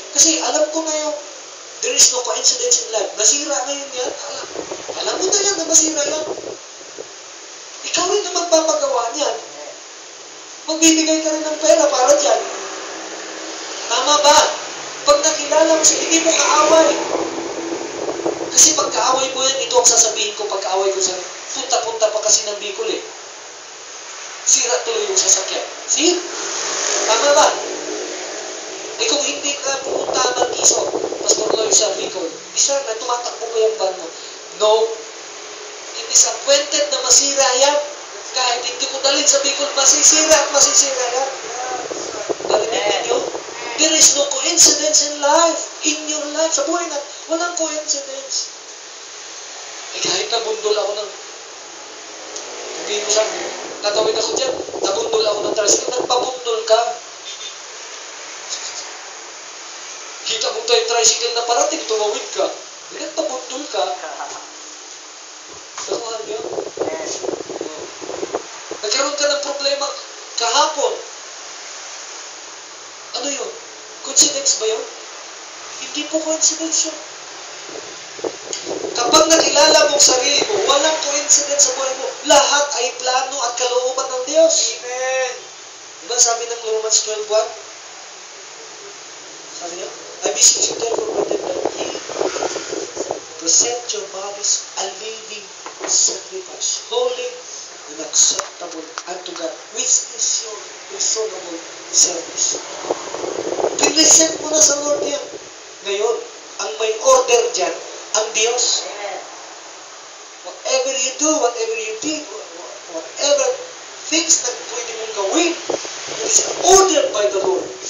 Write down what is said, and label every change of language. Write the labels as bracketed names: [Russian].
[Filipino] Kasi alam ko na yung, [English] there is no coincidence in life. [Filipino] Nasira ngayon yan. Alam mo na yan na masira yan. Ikaw rin na magpapagawa niyan. Magbibigay ka rin ng pera para dyan. Tama ba? Pag nakilala mo siya, hindi mo kaaway. Kasi pag kaaway mo yan, ito ang sasabihin ko pag kaaway ko sa punta-punta pa kasi ng Bicol eh. Sira tuloy yung sasakyan. See? Tama ba? Eh kung hindi ka pumunta ng Iso, Pastor Lloyd sa Bicol, isa na tumatakbo ba yung van mo? No. [English] It is appointed [Filipino] na masira yan. Kahit hindi ko dalhin sa Bicol, masisira at masisira yan. Narinig ninyo? [English] There is no coincidence in life. In your life. [Filipino] Sa buhay na, walang coincidence. Eh kahit nabundol ako ng, hindi mo sabi, tatawid ako dyan, nabundol ako ng tricycle, nagpabundol ka. Kita mo tayo tricycle na parating, tumawid ka. Nagpabundol ka. Nakuhan niyo? Nagkaroon ka ng problema kahapon. Ano yun? Coincidence ba yun? Hindi po coincidence yun. Kapag nakilala mong sarili mo, walang coincidence sa buhay mo. Lahat ay plano at kalooban ng Diyos. Amen. Diba sabi ng Romans 12:1? Sabi niya, [English] I beseech you therefore, brethren, that ye present your bodies a living sacrifice, holy and acceptable unto God, which is your reasonable service. [Filipino] Present mo na sa Lord yan. Ngayon, ang may order dyan, ang Diyos. [English] Whatever you do, whatever you did, whatever things [Filipino] na pwede mong gawin, [English] it is ordered by the Lord.